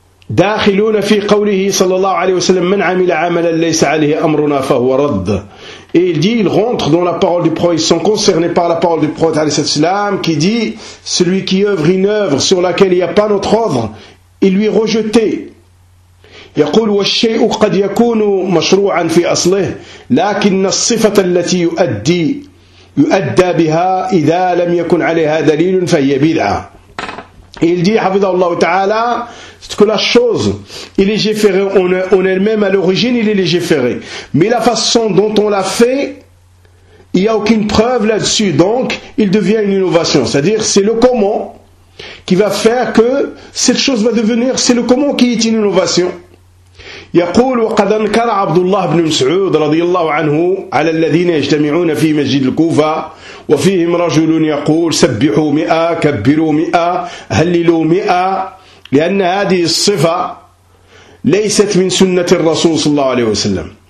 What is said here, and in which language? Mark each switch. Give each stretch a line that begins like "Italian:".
Arabic: داخلون في قوله صلى الله عليه وسلم من عمل عملا ليس عليه امرنا فهو رد.
French: Et il dit, ils rentrent dans la parole du prophète, ils sont concernés par la parole du prophète
Arabic: عليه السلام,
French: qui dit celui qui œuvre une œuvre sur laquelle il n'y a pas notre ordre, il lui est rejeté.
Arabic: يقول والشيء قد يكون مشروعا في اصله لكن الصفه التي يؤدى بها اذا لم يكن عليها دليل فهي بدعه.
French: Et il dit, Habibullah Ta'ala, que la chose est légiférée en elle-même, à l'origine, il est légiféré. Mais la façon dont on l'a fait, il n'y a aucune preuve là-dessus. Donc, il devient une innovation. C'est-à-dire, c'est le comment qui va faire que cette chose va devenir, c'est le comment qui est une innovation.
Arabic: يقول وقد انكر عبد الله بن مسعود رضي الله عنه على الذين يجتمعون في مسجد الكوفة وفيهم رجل يقول سبحوا مئة كبروا مئة هللوا مئة لأن هذه الصفة ليست من سنة الرسول صلى الله عليه وسلم.